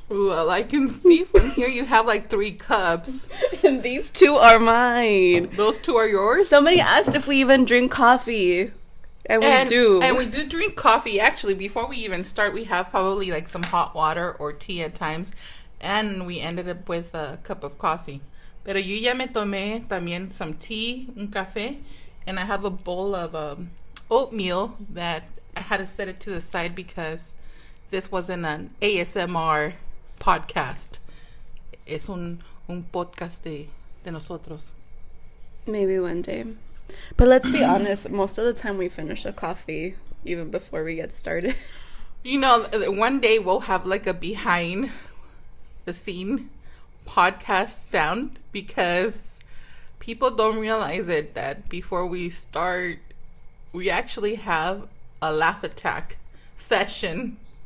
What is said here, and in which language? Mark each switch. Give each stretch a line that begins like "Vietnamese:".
English: Well, I can see from here you have like 3 cups. And these 2 are mine. Those 2 are yours? Somebody asked if we even drink coffee. And we do. And we do drink coffee. Actually, before we even start, we have probably like some hot water or tea at times. And we ended up with a cup of coffee.
Spanish: Pero yo ya me tomé también
English: some tea,
Spanish: un café.
English: And I have a bowl of oatmeal that I had to set it to the side because this wasn't an ASMR podcast.
Spanish: Es un podcast de nosotros.
English: Maybe one day. But let's be honest, most of the time we finish a coffee even before we get started. You know, one day we'll have like a behind the scene podcast sound because people don't realize it that before we start, we actually have a laugh attack session.